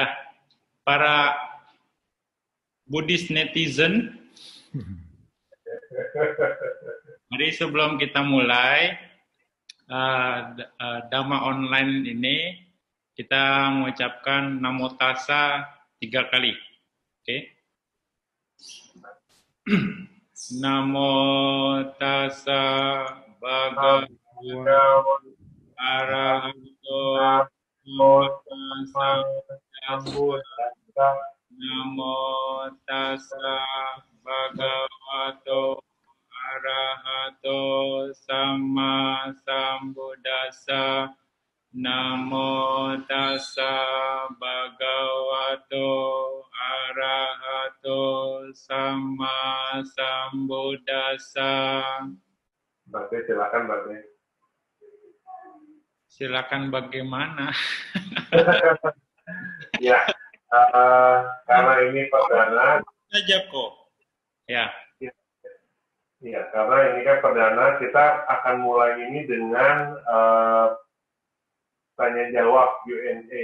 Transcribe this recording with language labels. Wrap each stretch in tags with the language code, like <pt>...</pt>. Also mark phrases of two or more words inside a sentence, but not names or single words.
<id>Para</id> <en>Buddhist netizen,</en> <id>jadi sebelum kita mulai Dhamma online ini, kita mengucapkan</id> <pi>Namo Tassa</pi> <id>3 kali. Oke.</id> <pi>Namo Tassa Bhagavata Arahato Samma Sambuddhassa. Namo Tassa Bhagavato Arahato Samma Sambuddhassa. Namo Tassa Bhagavato Arahato Samma Sambuddhassa.</pi> <id>Bante, silakan Bante. Silakan bagaimana? Ya, karena ini perdana. Saja kok. Ya. Ya, karena ini kan perdana, kita akan mulai ini dengan tanya jawab Q&A.</id>